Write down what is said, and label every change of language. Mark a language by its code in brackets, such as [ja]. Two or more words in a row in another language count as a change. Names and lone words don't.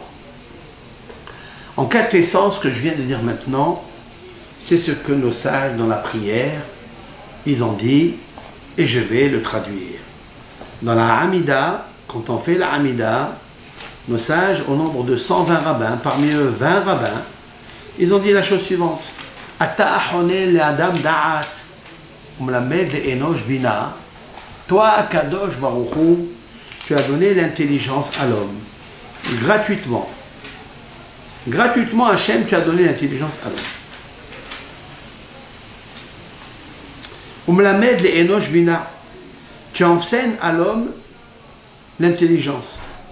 [fr] En quatre essences, ce que je viens de dire maintenant, c'est ce que nos sages dans la prière, ils ont dit, et je vais le traduire. Dans la Hamida, quand on fait la Hamida, nos sages, au nombre de 120 rabbins, parmi eux 20 rabbins, ils ont dit la chose suivante. [he] אתה חונן לאדם דעת, ומלמד אנוש בינה. [fr] Toi, [he] קדוש ברוך הוא, [fr] tu as donné l'intelligence à l'homme. gratuitement. Gratuitement, Hachem, tu as donné l'intelligence à l'homme. [he] ומלמד לאנוש בינה. [fr] Tu enseignes à l'homme l'intelligence.